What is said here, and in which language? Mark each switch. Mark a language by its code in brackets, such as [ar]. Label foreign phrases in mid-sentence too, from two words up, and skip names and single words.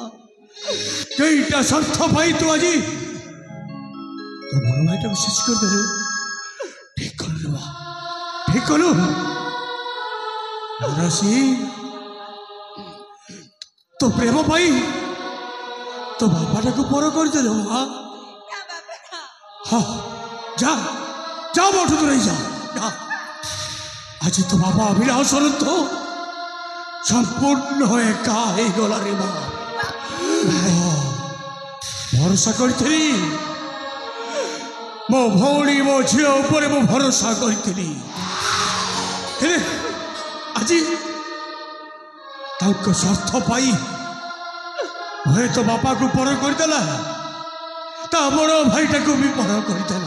[or] କେଇଟା ସ୍ୱାର୍ଥ ପାଇଁ ତୁ ଆଜି ତୋ ବଡ଼ ଭାଇଟାକୁ ଶେଷ କରିଦେଲୁ। ଠିକ କଲୁ ରେ ମା, ଠିକ କଲୁ। ରାଶି, ତୋ ପ୍ରେମ ପାଇଁ ତୋ ବାପାଟାକୁ ପର କରିଦେଲୁ ମା। ନା ବାବା ନା ହଁ ଯା ଯା, ମୋଠୁ ଦୂରେଇ ଯା। ଆଜି ତୋ ବାବା ଅଭିଳାଷ ତ ସମ୍ପୂର୍ଣ୍ଣ ଏକା ହେଇଗଲା ରେ ମା। ଭରସା କରିଥିଲି ମୋ ଭଉଣୀ ମୋ ଝିଅ ଉପରେ ମୁଁ ଭରସା କରିଥିଲି, ହେଲେ ଆଜି ତାଙ୍କ ସ୍ୱାର୍ଥ ପାଇଁ ହୁଏତ ବାପାକୁ ପର କରିଦେଲା, ତା ବଡ଼ ଭାଇଟାକୁ ବି ପର କରିଦେଲା।